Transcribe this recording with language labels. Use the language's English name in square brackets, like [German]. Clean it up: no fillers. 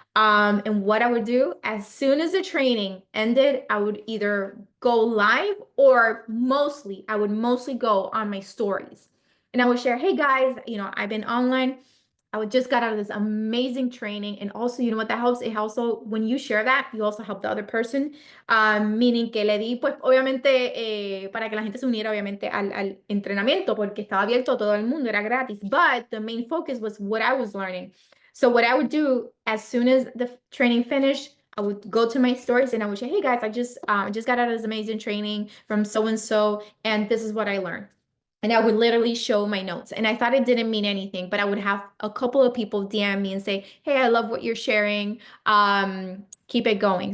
[English] And what I would do, as soon as the training ended, I would either go live or I would mostly go on my stories. And I would share, hey guys, I've been online. I would just got out of this amazing training. And also, you know what that helps? It also, when you share that, you also help the other person. Meaning [Spanish] que le di, pues, obviamente, para que la gente se uniera, obviamente, al entrenamiento, porque estaba abierto a todo el mundo, era gratis. [English] But the main focus was what I was learning. So what I would do, as soon as the training finished, I would go to my stories and I would say, hey guys, I just got out of this amazing training from so-and-so, and this is what I learned. And I would literally show my notes. And I thought it didn't mean anything, but I would have a couple of people DM me and say, hey, I love what you're sharing. Keep it going.